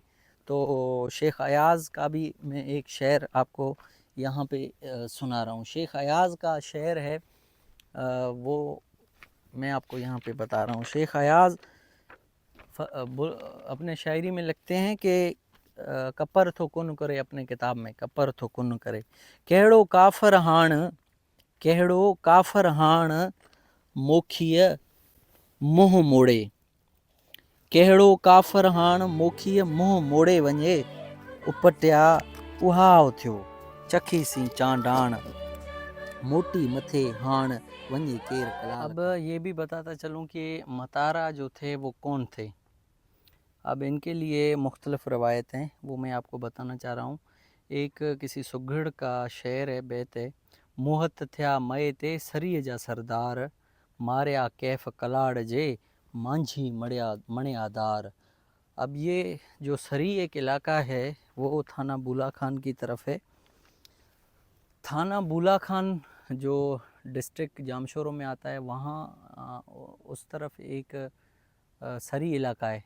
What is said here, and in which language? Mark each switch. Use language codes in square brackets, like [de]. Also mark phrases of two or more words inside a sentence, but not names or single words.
[ur] تو شیخ ایاز کا بھی میں ایک شعر آپ کو یہاں پے سنا رہا ہوں. شیخ ایاز کا شعر ہے، وہ میں آپ کو یہاں پے بتا رہا ہوں. شیخ ایاز اپنے شاعری میں لکھتے ہیں کہ [sd] कपर थो कुन करे, [ur] اپنے کتاب میں [sd] कपर थो कुन करे, कहिड़ो काफ़र हाण मोखीअ मुंहुं मोड़े, कहिड़ो काफ़र हाण मोखीअ मुंहुं मोड़े वञे, उपटिया उहाव थियो चखीसी चांडाण, मोटी मथे हाण वञे केर कलाल। [ur] اب یہ بھی بتاتا چلوں کہ متارا جو تھے وہ کون تھے. اب ان کے لیے مختلف روایت ہیں، وہ میں آپ کو بتانا چاہ رہا ہوں. ایک کسی سگھڑ کا شعر ہے، بیت ہے, [sd] मोहत थिया मए ते सरीअ जा सरदार, मारिया कैफ कलाड़ जे मांझी मणियादार। [ur] اب یہ جو سری ایک علاقہ ہے وہ تھانہ بولا خان کی طرف ہے. تھانہ بولا خان جو ڈسٹرکٹ جامشورو میں آتا ہے، وہاں اس طرف ایک سری علاقہ ہے.